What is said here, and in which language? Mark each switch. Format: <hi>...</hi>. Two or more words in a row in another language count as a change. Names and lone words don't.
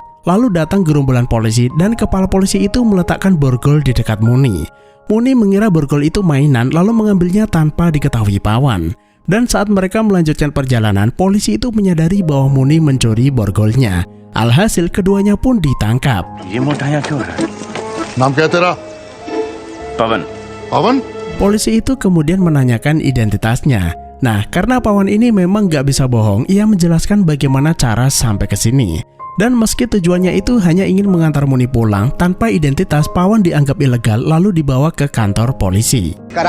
<id>Lalu datang gerombolan polisi dan kepala polisi itu meletakkan borgol di dekat Muni. Muni mengira borgol itu mainan lalu mengambilnya tanpa diketahui Pawan. Dan saat mereka melanjutkan perjalanan, polisi itu menyadari bahwa Muni mencuri borgolnya. Alhasil keduanya pun ditangkap.</id> <hi>ये मोटाया क्यों है? नाम क्या है तेरा? पवन। पवन?</hi> <id>Polisi itu kemudian menanyakan identitasnya. Nah, karena Pawan ini memang gak bisa bohong, ia menjelaskan bagaimana cara sampai ke sini. Dan meski tujuannya itu hanya ingin mengantar Muni pulang, tanpa identitas, Pawan dianggap ilegal lalu dibawa ke kantor polisi.</id>